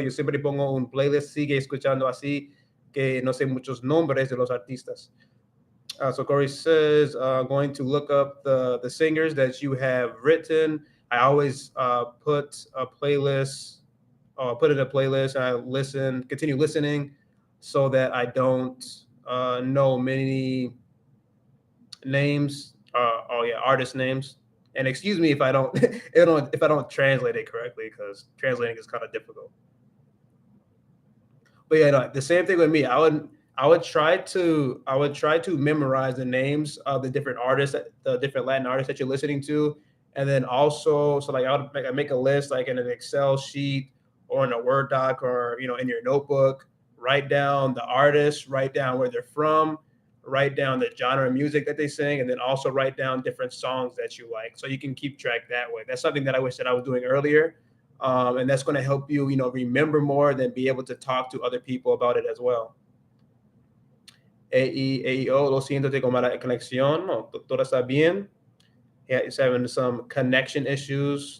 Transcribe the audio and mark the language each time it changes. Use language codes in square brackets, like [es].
[es] Yo siempre pongo un playlist, sigue escuchando así, que no sé muchos nombres de los artistas. [en] So Corey says, going to look up the singers that you have written. I always put a playlist, put in a playlist, and I continue listening so that I don't know many names. Artist names. And excuse me if I don't, if I don't translate it correctly, because translating is kind of difficult. But yeah, no, the same thing with me. I would try to memorize the names of the different artists, the different Latin artists that you're listening to, and then also, so like I make a list like in an Excel sheet or in a Word doc, or in your notebook. Write down the artist, write down where they're from, write down the genre of music that they sing, and then also write down different songs that you like, so you can keep track that way. That's something that I wish that I was doing earlier, and that's going to help you, remember more, than be able to talk to other people about it as well. [es] AEO, lo siento, tengo mala conexión. No, todo está bien. [en] Yeah, it's having some connection issues.